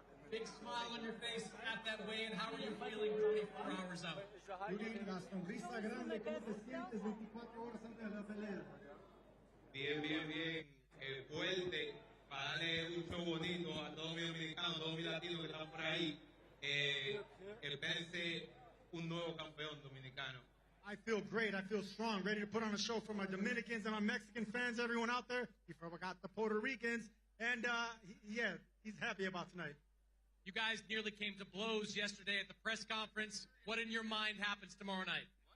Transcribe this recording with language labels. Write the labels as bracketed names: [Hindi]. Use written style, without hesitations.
[English] Big smile on your face at that weigh-in. How are you feeling 24 hours out? [Spanish] La sonrisa grande, ¿cómo te sientes 24 horas antes de la pelea? Bien, bien, bien. Fuerte. Para darle un show bonito a todos mis dominicanos, a todos mis latinos que están por ahí. Espérense un nuevo campeón dominicano. [English] I feel great. I feel strong, ready to put on a show for my Dominicans and my Mexican fans, everyone out there. You forgot the Puerto Ricans. And, yeah, he's happy about tonight. You guys nearly came to blows yesterday at the press conference. What in your mind happens tomorrow night?